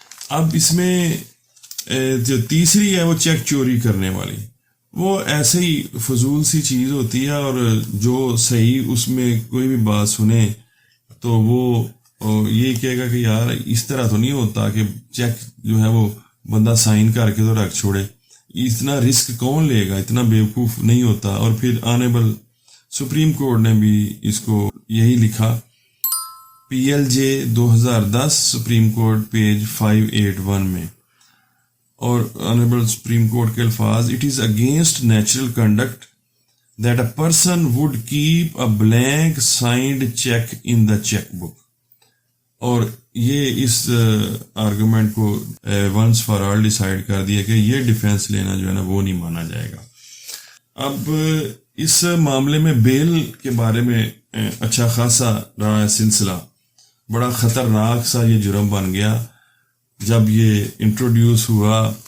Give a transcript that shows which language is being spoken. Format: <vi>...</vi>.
<ur>اب اس میں جو تیسری ہے وہ چیک چوری کرنے والی وہ ایسے ہی فضول سی چیز ہوتی ہے اور جو صحیح اس میں کوئی بھی بات سنے تو وہ یہ کہے گا کہ یار اس طرح تو نہیں ہوتا کہ چیک جو ہے وہ بندہ سائن کر کے تو رکھ چھوڑے. اتنا رسک کون لے گا اتنا بیوقوف نہیں ہوتا. اور پھر آنریبل سپریم کورٹ نے بھی اس کو یہی لکھا PLJ 2010 سپریم کورٹ پیج 581 میں. اور آنریبل سپریم کورٹ کے الفاظ</ur> <en>It is against natural conduct that a person would keep a blank signed check in the checkbook.</en> <ur>اور یہ اس آرگومنٹ کو</ur> <en>once for all decide</en> <ur>کر دیا کہ یہ ڈیفینس لینا جو ہے نا وہ نہیں مانا جائے گا. اب اس معاملے میں بیل کے بارے میں اچھا خاصا رہا ہے سلسلہ. بڑا خطرناک سا یہ جرم بن گیا جب یہ انٹروڈیوس ہوا.</ur>